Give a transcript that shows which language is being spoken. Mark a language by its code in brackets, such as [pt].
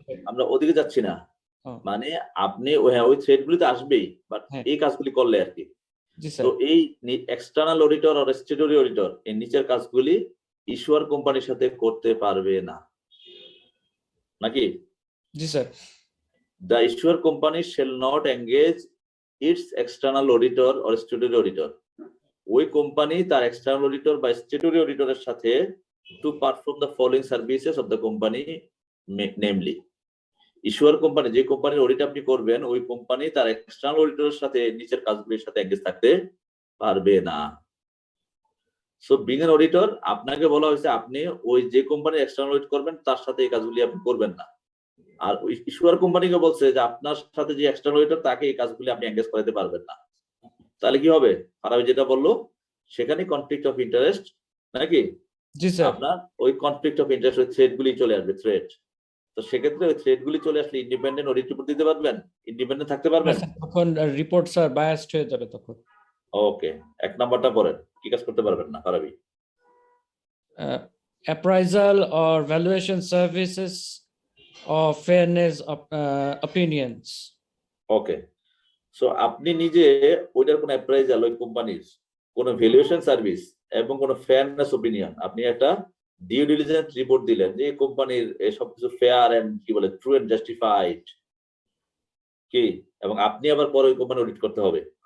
[bn] আমরা ওদিকে যাচ্ছি না, মানে আপনি ওই থ্রেড গুলি তো আসবেই, বাট এই কাজগুলি করলে আর কি। জি স্যার। তো এই এক্সটার্নাল অডিটর আর স্ট্যাটুটরি অডিটর এই নিচের কাজগুলি ইস্যুয়ার কোম্পানির সাথে করতে পারবে না, নাকি? জি sir. [en] The issuer company shall not engage its external auditor or statutory auditor. [bn] ওই কোম্পানি তার এক্সটার্নাল অডিটর বা স্ট্যাটুটরি অডিটরের সাথে [en] to perform the following services of the company [bn] namely ইস্যুয়ার company, যে কোম্পানির অডিট আপনি করবেন ওই কোম্পানি তার এক্সটার্নাল অডিটরের সাথে নিচের কাজগুলির সাথে এঙ্গেজ থাকতে পারবে না। [en] so being an auditor, [bn] আপনাকে বলা হয়েছে আপনি ওই যে কোম্পানির এক্সটার্নাল অডিট করবেন তার সাথে এই কাজগুলি আপনি করবেন না। আর ওই ইস্যুয়ার কোম্পানিকে বলছে যে আপনার সাথে যে এক্সটার্নাল অডিটর তাকে এই কাজগুলি আপনি এঙ্গেজ করাতে পারবেন না। তাহলে কি হবে? ফারাবি যেটা বললো সেখানে কনফ্লিক্ট অফ ইন্টারেস্ট নাকি? জি স্যার। আপনার ওই কনফ্লিক্ট অফ ইন্টারেস্ট ওই থ্রেড গুলি চলে আসবে, থ্রেড। তো সেক্ষেত্রে ওই থ্রেড গুলি চলে আসলে ইন্ডিপেন্ডেন্ট অডিট রিপোর্ট দিতে পারবেন, ইন্ডিপেন্ডেন্ট থাকতে পারবেন। তখন রিপোর্ট স্যার বায়াসড হয়ে যাবে তখন। ওকে, এক নাম্বারটা পড়েন, কি কাজ করতে পারবেন না Farabi? [en] Appraisal or valuation services or fairness of opinions. [bn] Okay, so আপনি নিজে ওইটার কোন অ্যাপ্রাইজাল, ওই কোম্পানির কোন ভ্যালুয়েশন সার্ভিস এবং কোন ফেয়ারনেস ওপিনিয়ন, আপনি একটা ডিউ ডিলিজেন্স রিপোর্ট দিলেন যে কোম্পানির সবকিছু ফেয়ার এন্ড কি বলে ট্রু এন্ড জাস্টিফাইড কি, এবং আপনি আবার পরে ওই কোম্পানি অডিট করতে হবে।